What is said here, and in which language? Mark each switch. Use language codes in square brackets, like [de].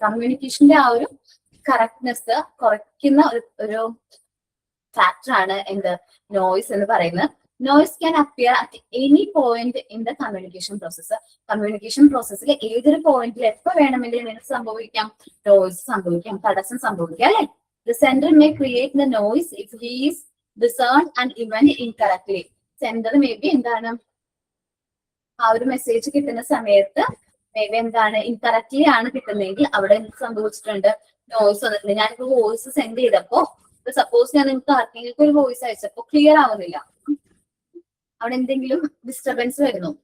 [ml] കമ്മ്യൂണിക്കേഷന്റെ ആ ഒരു കറക്റ്റ്നെസ് കുറയ്ക്കുന്ന ഒരു ഫാക്ടറാണ് എന്ത്, നോയിസ് എന്ന് പറയുന്നത്. [en] Noise can appear at any point in the communication process. [ml] Communication പ്രോസസ്സിൽ ഏതൊരു പോയിന്റിൽ എപ്പോ വേണമെങ്കിലും എന്ത് സംഭവിക്കാം, നോയിസ് സംഭവിക്കാം, തടസ്സം സംഭവിക്കാം, അല്ലെ? [en] The sender may create the noise if he is discerned an event incorrectly. [ml] Sender maybe എന്താണ്, ആ ഒരു മെസ്സേജ് കിട്ടുന്ന സമയത്ത് മേ ബി എന്താണ്, ഇൻകറക്റ്റ്ലി ആണ് കിട്ടുന്നതെങ്കിൽ അവിടെ എന്ത് സംഭവിച്ചിട്ടുണ്ട്, നോയിസ് വന്നിട്ടുണ്ട്. ഞാനിപ്പോ വോയിസ് സെൻഡ് ചെയ്തപ്പോ, സപ്പോസ് ഞാൻ നിങ്ങൾക്ക് ആർക്കെങ്കിലും ഒരു വോയിസ് അയച്ചപ്പോ ക്ലിയർ ആവുന്നില്ല, അവിടെ എന്തെങ്കിലും ഡിസ്റ്റർബൻസ് വരുന്നു.